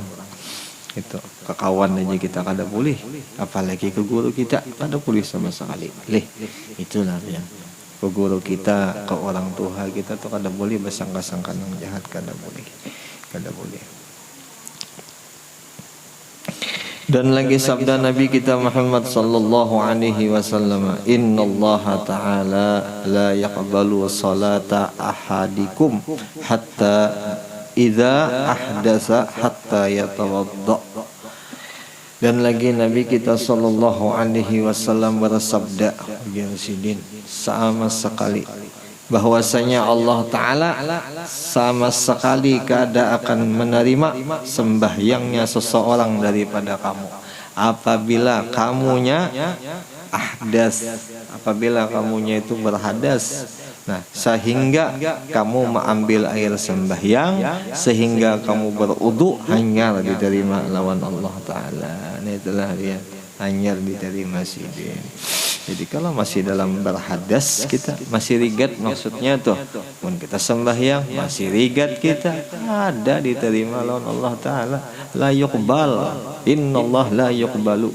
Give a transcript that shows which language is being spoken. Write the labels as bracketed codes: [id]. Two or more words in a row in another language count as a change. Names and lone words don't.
[bjn] Itu ke kawan aja kita kada boleh, apalagi ke guru kita kada boleh sama sekali. Itulah yang ke guru kita, ke orang tua kita tuh kada boleh bersangka-sangka yang jahat, kada boleh. Dan lagi sabda Nabi kita Muhammad [ar] صلى الله عليه وسلم إن الله تعالى لا يقبل صلاة أحدكم حتى إذا أحدث حتى يتوضأ. [bjn] Dan lagi Nabi kita [ar] صلى الله عليه وسلم [bjn] bersabda, ya Sidin, sama sekali bahwasanya Allah Ta'ala sama sekali kada akan menerima sembahyangnya seseorang daripada kamu apabila kamunya ahdas, apabila kamunya itu berhadas. Nah, sehingga kamu mengambil air sembahyang, sehingga kamu berudu, hanya diterima lawan Allah Ta'ala. Nah, itulah dia, hanya diterima Sidin. Jadi kalau masih dalam berhadas kita, masih rigat maksudnya tuh, pun kita sembahyang masih rigat kita, ada diterima lawan Allah Ta'ala. [ar] لا يقبل إن الله لا يقبل.